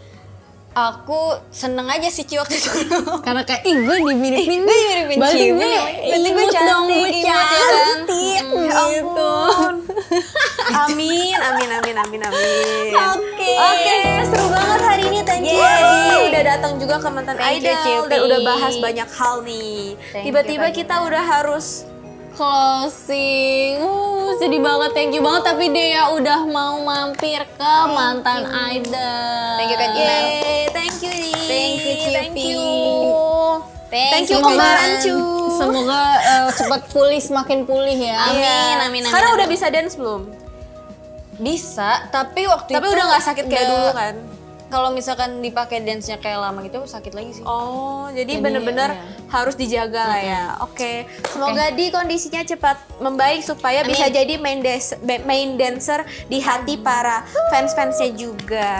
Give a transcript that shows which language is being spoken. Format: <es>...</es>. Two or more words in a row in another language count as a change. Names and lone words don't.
<id>Aku seneng aja sih Ci waktu itu. Karena kayak, ih gue dimiripin. Gue dimiripin Berarti Ciupi. gue Berarti gue imut dong, cantik, gue imut ya kan? cantik. Ya ampun. Amin. Oke, seru banget hari ini.</id> <en>Thank you</en> <id>Adi udah datang juga ke Mantan</id> <en>Thank you,</en> <id>Idol Ciupi. dan udah bahas banyak hal nih.</id> <en>Thank</en> <id>Tiba-tiba</id> <en>you,</en> <id>kita udah harus Closing. Sedih banget,</id> <en>thank you banget.</en> <id>Tapi Dea udah mau mampir ke Mantan Idol.</id> <en>Thank you, Kak Gina. Yeay, thank you Di. Thank you, Ciupi. Thank you. Thank you,</en> <id>Semoga- Kak Rancu. Semoga cepat pulih, semakin pulih ya. Amin. Sekarang udah bisa dance belum? Bisa, tapi waktu Tapi itu udah nggak sakit kayak dulu kan? kalau misalkan dipakai dance-nya kayak lama gitu sakit lagi sih. Oh, jadi bener-bener harus dijaga lah ya. Oke, semoga di kondisinya cepat membaik supaya bisa jadi</id> <en>main dancer</en> <id>di hati para fans-fansnya juga.</id>